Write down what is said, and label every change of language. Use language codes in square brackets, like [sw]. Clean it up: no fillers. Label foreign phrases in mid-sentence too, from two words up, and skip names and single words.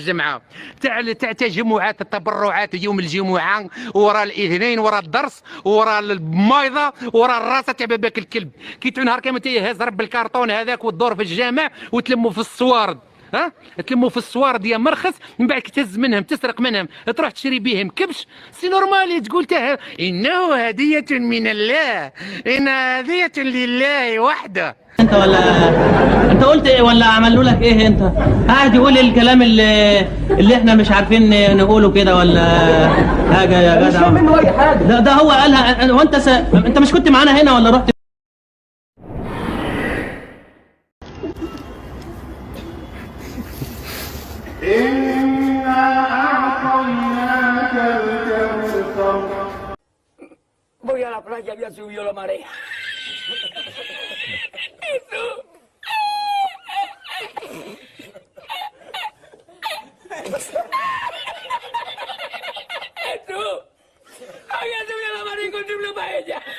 [ar] الجمعة، تاع تجمعات التبرعات يوم الجمعة، ورا الاثنين، ورا الدرس، ورا المايضة، ورا الراسة تاع باباك الكلب، كي نهار كامل تيهز رب الكرتون هذاك وتدور في الجامع وتلموا في الصوارد، ها تلموا في الصوارد يا مرخص، من بعد تهز منهم تسرق منهم تروح تشري بهم كبش، [fr] c'est normal [ar] تقول انه هدية من الله، ان هدية لله وحده. انت ولا انت قلت ايه ولا عملوا لك ايه؟ انت قاعد يقول الكلام اللي احنا مش عارفين نقوله كده ولا حاجه يا جدع؟ مش فاهم منه اي حاجه. ده هو قالها. وانت انت مش كنت معانا هنا ولا رحت؟ [es] Voy a la playa, ya subió la marea. Jesús, había subido la marea y encontré una paella.